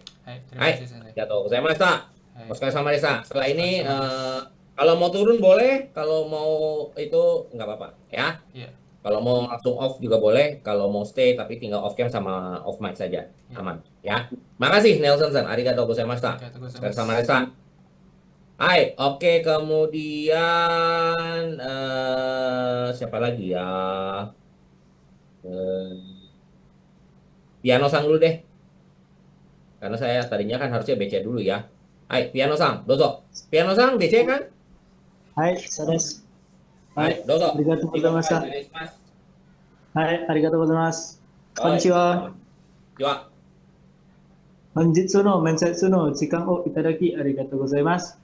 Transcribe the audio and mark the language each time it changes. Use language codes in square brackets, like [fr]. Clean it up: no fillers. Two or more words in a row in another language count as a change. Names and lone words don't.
[id] Hai, terima Hai, kasih sensei. jatuh. Saya Masta. Hai. Oskar sama Desa. Setelah ini Sama-sama. kalau mau turun boleh, kalau mau itu nggak apa-apa ya. Iya. Kalau mau langsung off juga boleh, kalau mau stay tapi tinggal off cam sama off mic saja. Iya. Aman ya. Makasih Nelson-san. [ja] ありがとうございました. Arigatou [id] Oskar [ja] gozaimasu. [id] sama Desa. Hai, oke, kemudian siapa lagi ya? Eh, Piano-san dulu deh. Karena saya tadinya kan harusnya BC dulu ya. Hai, Piano-san, dozo. Piano-san BC kan? [ja] はい、そうです。は Hai, い、 dozo. ありがとうございました。 Onegaishimasu. はい、ありがとうございます。こんにちは。では. 本日の面接の時間をいただきありがとうございます。